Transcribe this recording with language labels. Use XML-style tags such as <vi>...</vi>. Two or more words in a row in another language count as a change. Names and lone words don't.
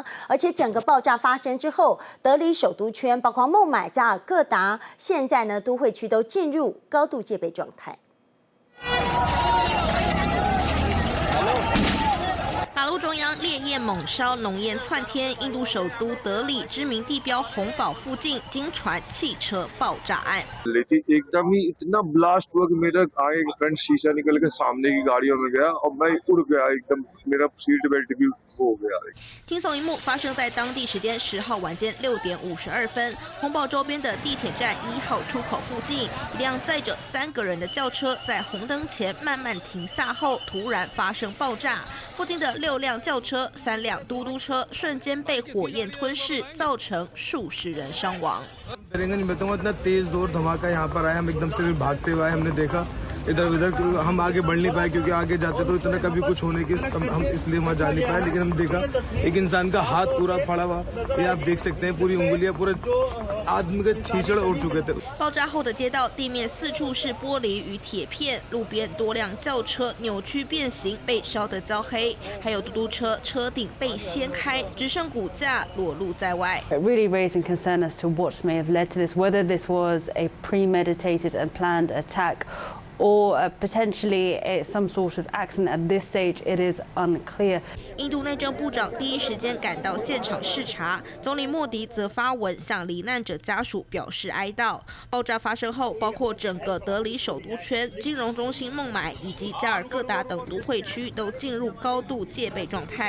<zh>而且整个爆炸发生之后，德里首都圈，包括孟买、加尔各答，现在呢都会区都进入高度戒备状态。马路中央烈焰猛烧，浓烟窜天。印度首都德里知名地标红堡附近惊传汽车爆炸案。</zh> <hi>एकदम ही इतना ब्लास्ट हुआ कि मेरा आगे फ्रंट शीशा निकल के सामने की गाड़ियों में गया और मैं उड़ गया एकदम मेरा</hi> <en>seat belt</en> <hi>भी हो गया。</hi> <zh>惊悚一幕发生在当地时间10号晚间6点52分，红堡周边的地铁站1号出口附近，一辆载着3个人的轿车在红灯前慢慢停下后，突然发生爆炸。附近的6辆轿车、3辆嘟嘟车瞬间被火焰吞噬，造成数十人伤亡。</zh> <hi>इतना तेज जोर धमाका यहाँ पर आया, हम एकदम से भागते हुए हमने देखा इधर उधर, हम आगे बढ़ नहीं पाए क्योंकि आगे जाते तो इतना कभी कुछ होने की हम इसलिए वहाँ जा नहीं पाए। लेकिन हम देखा एक इंसान का हाथ पूरा फड़ा हुआ, ये आप देख सकते हैं, पूरी उंगलियां पूरे आदमी के छींचड़ उड़ चुके थे।</hi> <zh>爆炸后的街道地面四处是玻璃与铁片，路边多辆轿车扭曲变形，被烧得焦黑，还有嘟嘟车车顶被掀开，只剩骨架裸露在外。</zh> <en>Really raising concern as to what may have led to this, whether this was a premeditated and planned attack or potentially some sort of accident. At this stage, it is unclear.</en> <zh>印度内政部长第一时间赶到现场视察，总理莫迪则发文向罹难者家属表示哀悼。爆炸发生后，包括整个德里首都圈、金融中心孟买以及加尔各答等都会区都进入高度戒备状态。</zh>